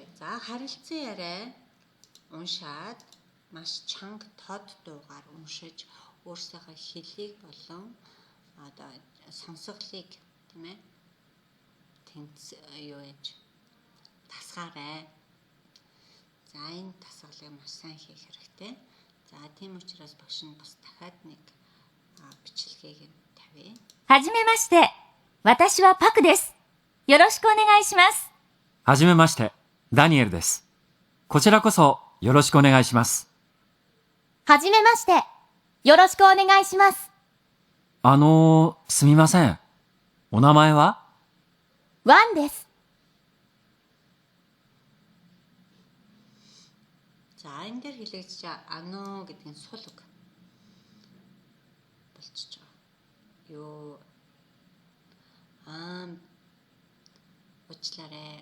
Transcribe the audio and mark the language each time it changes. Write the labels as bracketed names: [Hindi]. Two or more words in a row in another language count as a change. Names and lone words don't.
[Mongolian] За харилцан яриа уншаад маш чанга тод дуугаар уншиж өөрсдийнхөө хэлийг болон одоо сонсголыг тийм ээ тэнц юу яаж тасгаарай. За энэ тасгалыг маш сайн хийх хэрэгтэй. За тийм учраас багш нь бас дахиад нэг бичлэгийг тавья. [Japanese] はじめまして。私はパクです。よろしくお願いします。はじめまして、ダニエルです。こちらこそよろしくお願いします。はじめまして。よろしくお願いします。すみません。お名前は？ワンです。 [Mongolian] За энэ дээр хэлэгдэж ано гэдэг нь сул үг болчихж байгаа. Юу уучлаарай.